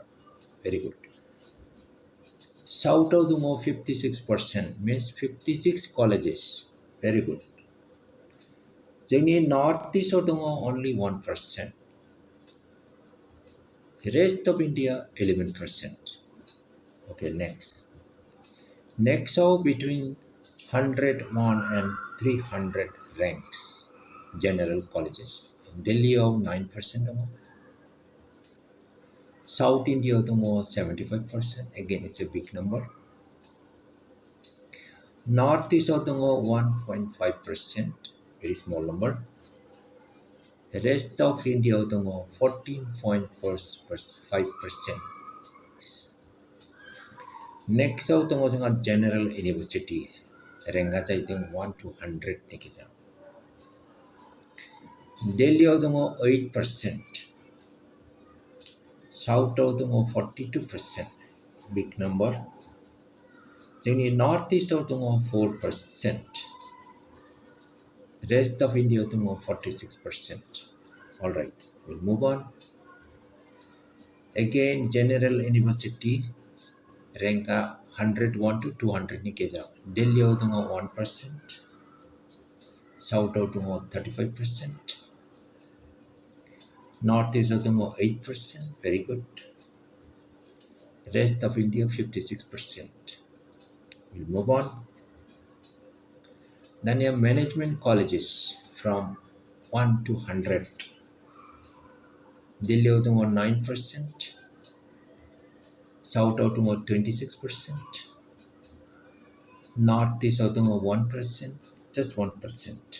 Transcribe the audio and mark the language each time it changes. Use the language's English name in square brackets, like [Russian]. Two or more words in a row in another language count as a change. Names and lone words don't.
[English] very good. [Bodo] साउथआव दङ [English] 56%, means 56 colleges. [Bodo] भेरि गुड। जोंनि नर्थ इस्टआव दङ only 1%। [English] rest of India 11%। Okay, नेक्स्टआव बिटुइन 101 and 300 ranks general colleges। [Bodo] दिल्लीयाव 9% दङ। साउथ इंडियायाव दङ 75%, [English] again it's a big number। [Bodo] नॉर्थ ईस्टआव दङ 1.5%, [English] very small number। rest of [Bodo] इंडियायाव दङ 14.5%। नेक्स्टआव दङ जोंहा [English] general university, [Bodo] रेंकआ जाहैदों 1 to 100नि गेजेराव। दिल्लीयाव दङ 8%, साउथआव दङ 42%, [English] big number. [Bodo] जोंनि नर्थ ईस्टआव दङ 4%, [English] rest of [Bodo] इंडियायाव दङ 46%। [English] All right, we'll move on. Again, general university रेंकआ 101 to [Bodo] 200नि गेजेराव। दिल्लीयाव दङ 1%, साउथआव दङ 35%, नॉर्थ ईस्टआव दङ 8%, [English] very good। rest of India 56%। We'll move on. Then you have management colleges from 1 to 100. Delhi Udungo 9%, South Udungo 26%, Northeast Udungo 1%, just 1%.